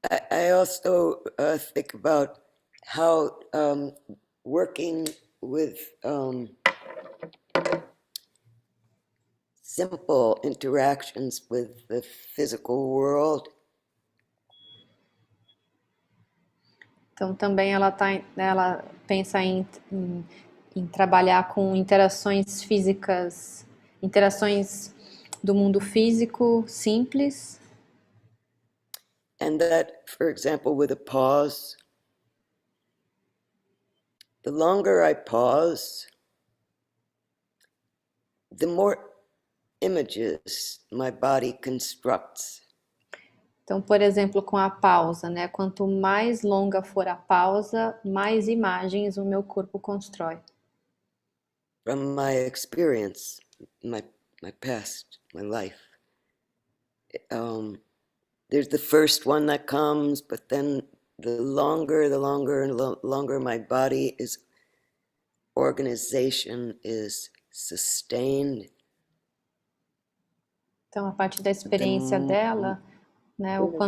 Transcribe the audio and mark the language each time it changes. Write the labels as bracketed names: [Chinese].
[English] I also think about how working with simple interactions with the physical world. [Portuguese] Então também ela pensa em trabalhar com interações físicas, interações do mundo físico simples. [English] And that, for example, with a pause, the longer I pause, the more images my body constructs. [Portuguese] Então, por exemplo, com a pausa, né? Quanto mais longa for a pausa, mais imagens o meu corpo constrói. [English] From my experience, my past, my life. There's the first one that comes, but then the longer my body is, organization is sustained. [Portuguese] Então, a partir da experiência dela, né?